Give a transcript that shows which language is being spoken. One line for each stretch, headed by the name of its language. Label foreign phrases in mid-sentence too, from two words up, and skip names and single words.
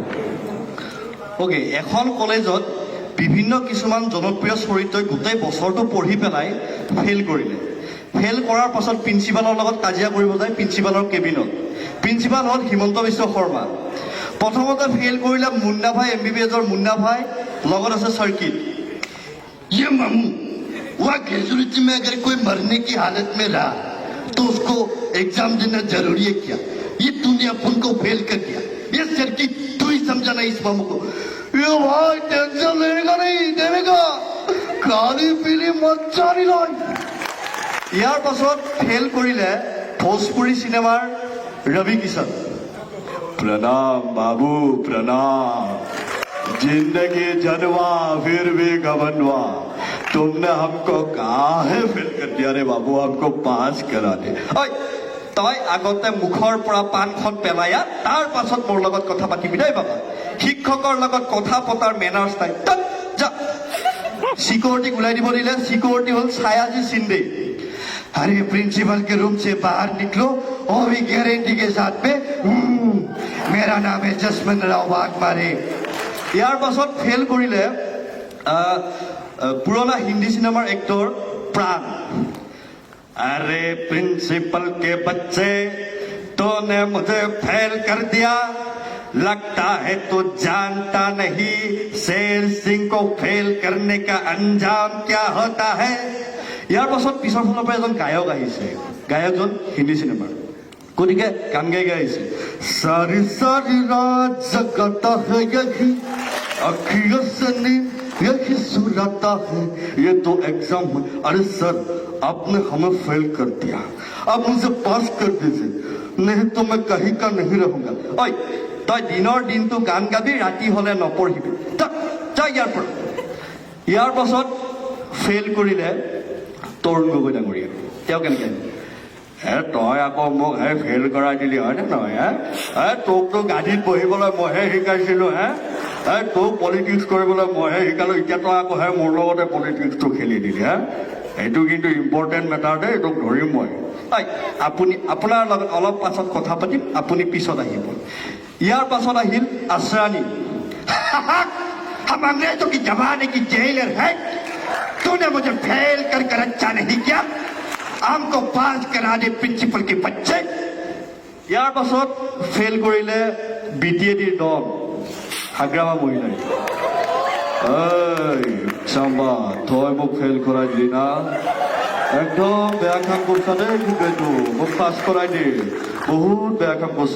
Assamese: অ'কে, এখন কলেজত বিভিন্ন কিছুমান জনপ্ৰিয় চৰিত্ৰই গোটেই বছৰটো পঢ়ি পেলাই ফেইল কৰিলে। ফেইল কৰাৰ পাছত প্ৰিন্সিপালৰ লগত কাজিয়া কৰিব যায় প্ৰিন্সিপালৰ কেবিনত। প্ৰিন্সিপাল হ'ল হিমন্ত বিশ্ব শৰ্মা। প্ৰথমতে ফেইল কৰিলে মুন্না ভাই, MBBSৰ মুন্না ভাই, লগত আছে চাৰ্কিট।
Hindi: ये मामू वहाँ ग्रेजुएटी में अगर कोई मरने की हालत में रहा तो उसको एग्जाम देना जरूरी है क्या? ये तूने अपन को फेल कर दिया। ये सर्किट तू ही समझाना इस मामू को। ये भाई टेंशन लेगा नहीं देगा, खाली पीली मच्छा नहीं लाई।
Assamese: ইয়াৰ পাছত ফেইল কৰিলে ভোজপুৰী চিনেমাৰ ৰবি কিষণ।
Hindi: प्रणाम बाबू प्रणाम, जिंदगी जनवा फिर भी गवनवा, तुमने हमको काहे फेल कर दिया रे बाबू, हमको पास करा दे।
Assamese: ঐ তই আগতে মুখৰ পৰা পাণখন পেলায়া তাৰ পাছত মোৰ লগত কথা পাতিবি দেই বাবা। শিক্ষকৰ লগত কথা পতাৰ মেনাৰ্ছ নাই। যা সিকিউৰিটিক ওলাই দিব দিলে। সিকিউৰিটি হ'ল ছায়াজী সিন্ধে।
Hindi: अरे प्रिंसिपल के रूम से बाहर निकलो और भी गारंटी के साथ में मेरा नाम है जसवंत राव वाघमारे।
Assamese: ইয়াৰ পাছত ফেইল কৰিলে পুৰণা হিন্দী চিনেমাৰ এক্টৰ প্ৰাণ।
Hindi: अरे प्रिंसिपल के बच्चे तूने मुझे फेल कर दिया, लगता है तू जानता नहीं शेर सिंह को फेल करने का अंजाम क्या होता है।
Assamese: ইয়াৰ পাছত পিছৰ ফালৰ পৰা এজন গায়ক আহিছে, গায়কজন হিন্দী চিনেমাৰ। গতিকে গান গাই গাই আহিছে।
Hindi: सारी सारी रात जगाता है यही अखियों से नींद यही सुलाता है, ये तो एग्जाम है। अरे सर आपने हमें फेल कर दिया, आप मुझे पास कर दीजिए, नहीं तो मैं कहीं का नहीं रहूंगा।
Assamese: ঐ তই দিনৰ দিনটো গান গাবি, ৰাতি হ'লে নপঢ়িবি, যা ইয়াৰ পৰা। ইয়াৰ পাছত ফেইল কৰিলে তৰুণ গগৈ ডাঙৰীয়া। তেওঁ কেনেকৈ তই আকৌ মোক ফেইল কৰাই দিলি হয়নে নহয়? তোকতো গাড়ীত বহিবলৈ মইহে শিকাইছিলোঁ, তোক পলিটিক্স কৰিবলৈ মইহে শিকালোঁ, এতিয়া তই আকৌ মোৰ লগতে পলিটিক্সটো খেলি দিলি। এইটো কিন্তু
English: important matter
Assamese: দেই, তোক ধৰিম মই। আপুনি আপোনাৰ লগত অলপ পাছত কথা পাতিম, আপুনি পিছত আহিব। ইয়াৰ পাছত আহিল আশ্ৰানী।
Hindi: हम अंग्रेजों की जमाने की जेलर है, तूने मुझे फेल कर कर अच्छा नहीं किया, हमको पास करा दे प्रिंसिपल के बच्चे।
Assamese: ইয়াৰ পাছত ফেইল কৰিলে BTADৰ দল হাগ্ৰামা মহিলাই। চাম্বা তই মোক ফেইল কৰাই দিলি না, একদম বেয়া কাম কৰিছা দেই, কিন্তু এইটো মোক পাছ কৰাই দি, বহুত বেয়া কাম কৰিছা।